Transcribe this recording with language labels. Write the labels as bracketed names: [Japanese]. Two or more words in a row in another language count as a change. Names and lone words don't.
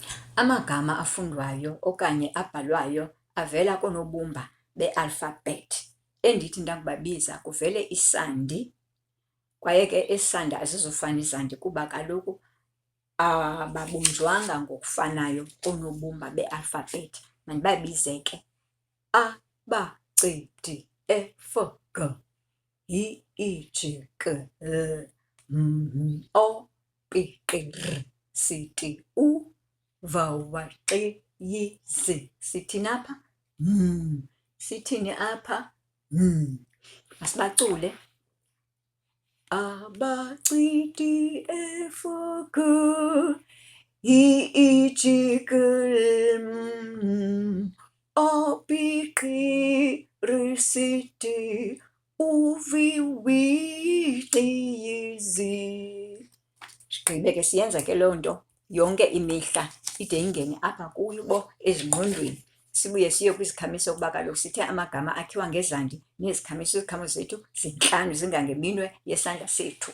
[Xhosa] Amagama afundwayo okanye abhalwayo avela koonobumba be-alphabet. Endithi ndakubabiza kuvele isandi, kwaye ke isandi azizufana izandi kuba kaloku ababunjwanga ngokufanayo oonobumba be-alphabet. Mandibabize ke. [English] A, B, C, D, E, F, G, H, I, J, K, L, M, O, P, Q, R, S, T, U, V, W, X, Y, Z. [Xhosa] Sithini apha? Sithini apha? Masibacule. [English] A, B, C, D, E, F, G, H, I, J, K, L, M, O, P, Q, R, S, T, U, V, W, X, Y, Z. [Xhosa] Sigqibe ke siyenza ke loo nto yonke imihla ide ingene apha kubo ezingqondweni. Sibuye siye kwisikhamiso kuba kaloku sithe amagama akhiwa ngezandi nezikhamiso, izikhamiso zethu zintlanu zingangeminwe yesandla sethu.